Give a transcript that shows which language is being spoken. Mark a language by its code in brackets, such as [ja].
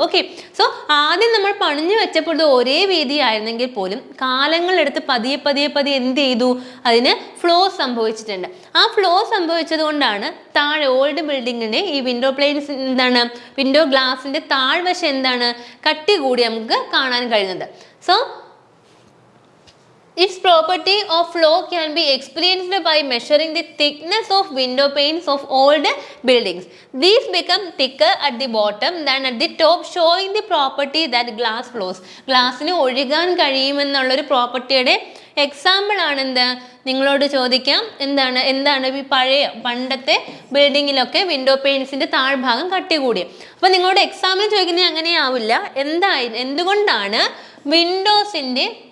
[ml] Okay, so ആദ്യം നമ്മൾ പണിഞ്ഞു വെച്ചപ്പോൾ ഇത് ഒരേ വീതി ആയിരുന്നെങ്കിൽ പോലും കാലങ്ങളെടുത്ത് പതിയെ പതിയെ പതിയെ എന്ത് ചെയ്തു? അതിന് ഫ്ലോ സംഭവിച്ചിട്ടുണ്ട്. ആ ഫ്ലോ സംഭവിച്ചത് കൊണ്ടാണ് താഴെ ഓൾഡ് ബിൽഡിങ്ങിൻ്റെ ഈ വിൻഡോ പ്ലെയിൻസ് എന്താണ് വിൻഡോ ഗ്ലാസിൻ്റെ താഴ്വശം എന്താണ് കട്ടി കൂടി നമുക്ക് കാണാൻ കഴിയുന്നത്. [en] So its property of flow can be experienced by measuring the thickness of window panes of old buildings. These become thicker at the bottom than at the top, showing the property that glass flows. [ml] ഗ്ലാസ്സിന് ഒഴുകാൻ കഴിയുമെന്നുള്ളൊരു പ്രോപ്പർട്ടിയുടെ example ആണെന്ത് നിങ്ങളോട് ചോദിക്കാം. എന്താണ് ഈ പണ്ടത്തെ ബിൽഡിങ്ങിലൊക്കെ window പെയിൻസിൻ്റെ താഴ്ഭാഗം കട്ടി കൂടിയ. അപ്പോൾ നിങ്ങളോട് എക്സാമിന് ചോദിക്കുന്നത് അങ്ങനെയാവില്ല. എന്തുകൊണ്ടാണ് വിൻഡോസിൻ്റെ